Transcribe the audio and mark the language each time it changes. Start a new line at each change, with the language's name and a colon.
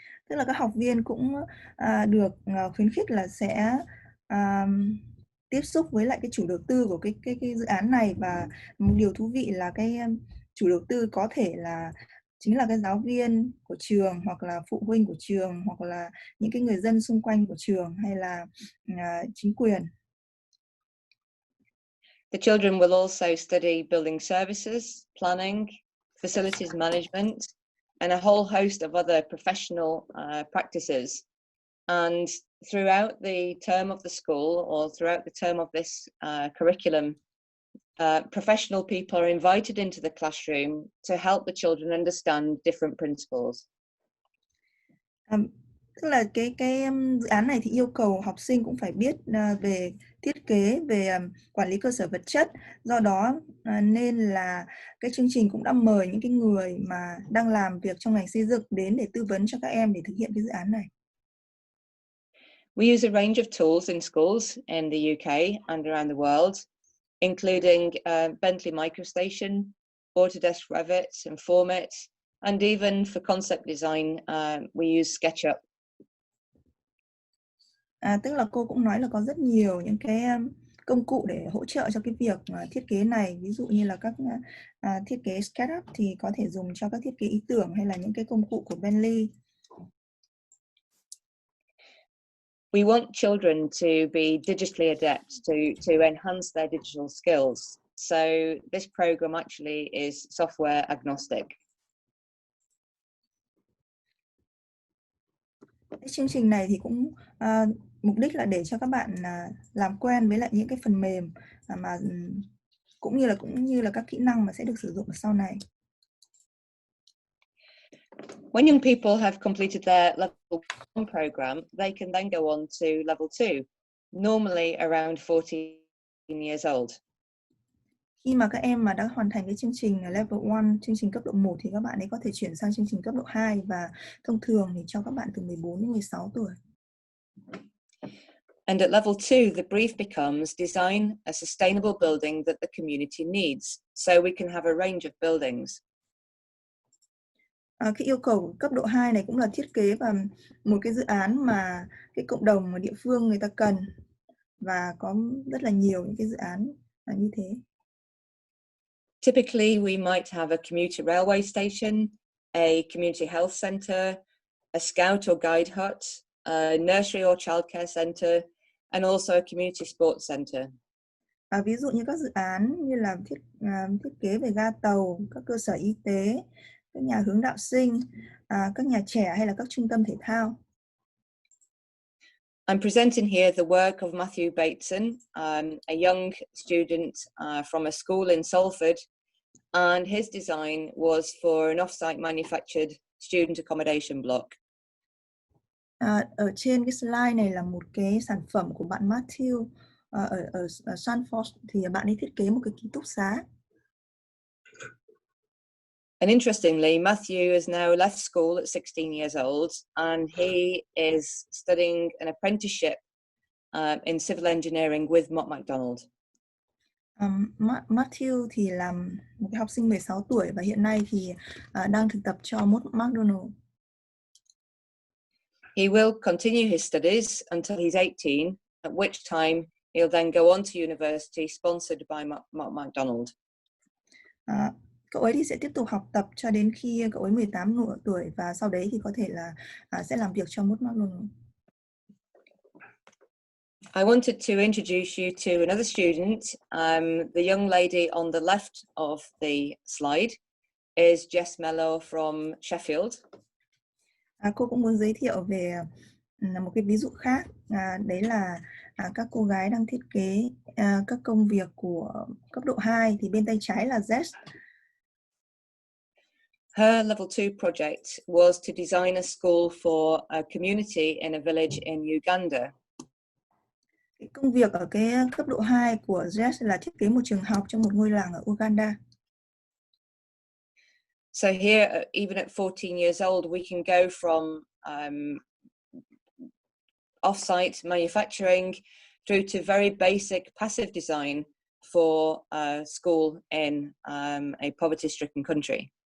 Vietnamese: Tức là các học viên cũng được khuyến khích là sẽ tiếp xúc với lại cái chủ đầu tư của cái dự án này, và một điều thú vị là cái chủ đầu tư có thể là chính là cái giáo viên của trường, hoặc là phụ huynh của trường, hoặc là những cái người dân xung quanh của trường, hay là chính quyền.
English: The children will also study building services, planning, facilities management, and a whole host of other professional practices. And throughout the term of the school, or throughout the term of this curriculum, professional people are invited into the classroom to help the children understand different principles.
Vietnamese: Tức là cái dự án này thì yêu cầu học sinh cũng phải biết về thiết kế, về quản lý cơ sở vật chất. Do đó nên là cái chương trình cũng đã mời những cái người mà đang làm việc trong ngành xây dựng đến để tư vấn cho các em để thực hiện cái dự án này.
English: We use a range of tools in schools in the UK and around the world, including Bentley MicroStation, Autodesk Revit and Format, and even for concept design, we use SketchUp.
Vietnamese: Tức là cô cũng nói là có rất nhiều những cái công cụ để hỗ trợ cho cái việc thiết kế này. Ví dụ như là các thiết kế SketchUp thì có thể dùng cho các thiết kế ý tưởng, hay là những cái công cụ của Bentley.
English: We want children to be digitally adept, to enhance their digital skills. So this program actually is software agnostic.
Vietnamese: Cái chương trình này thì cũng mục đích là để cho các bạn làm quen với lại những cái phần mềm mà cũng như là các kỹ năng mà sẽ được sử dụng sau này.
English: When young people have completed their level 1 program, they can then go on to level 2, normally around 14 years old.
Vietnamese: Khi mà các em mà đã hoàn thành cái chương trình level 1, chương trình cấp độ 1, thì các bạn ấy có thể chuyển sang chương trình cấp độ 2, và thông thường thì cho các bạn từ 14 đến 16 tuổi.
English: And at level 2, the brief becomes design a sustainable building that the community needs, so we can have a range of buildings.
Vietnamese: Cái yêu cầu cấp độ 2 này cũng là thiết kế và một cái dự án mà cái cộng đồng ở địa phương người ta cần, và có rất là nhiều những cái dự án như thế.
English: Typically, we might have a commuter railway station, a community health center, a scout or guide hut, a nursery or childcare center, and also a community sports center.
Vietnamese: Ví dụ như các dự án như là thiết kế về ga tàu, các cơ sở y tế, các nhà hướng đạo sinh, các nhà trẻ, hay là các trung tâm thể thao.
English: I'm presenting here the work of Matthew Bateson, a young student from a school in Salford, and his design was for an off-site manufactured student accommodation block.
Vietnamese: Ở trên cái slide này là một cái sản phẩm của bạn Matthew ở Salford, thì bạn ấy thiết kế một cái ký túc xá.
English: And interestingly, Matthew has now left school at 16 years old, and he is studying an apprenticeship in civil engineering with Mott MacDonald.
Vietnamese: Matthew thì là một cái học sinh 16 tuổi và hiện nay thì đang thực tập cho Mott MacDonald.
English: He will continue his studies until he's 18, at which time he'll then go on to university sponsored by Mott MacDonald.
Vietnamese: Cậu ấy thì sẽ tiếp tục học tập cho đến khi cậu ấy 18 tuổi, và sau đấy thì có thể là sẽ làm việc cho Mott MacDonald.
English: I wanted to introduce you to another student. The young lady on the left of the slide is Jess Mello from Sheffield.
Vietnamese: Cô cũng muốn giới thiệu về một cái ví dụ khác, đấy là các cô gái đang thiết kế các công việc của cấp độ 2 thì bên tay trái là Jess.
English: Her level 2 project was to design a school for a community in a village in Uganda.
Vietnamese: Cái công việc ở cái cấp độ 2 của Jess là thiết kế một trường học trong một ngôi làng ở Uganda.
English: So here, even at 14 years old, we can go from off-site manufacturing through to very basic passive design for a school in a poverty-stricken country.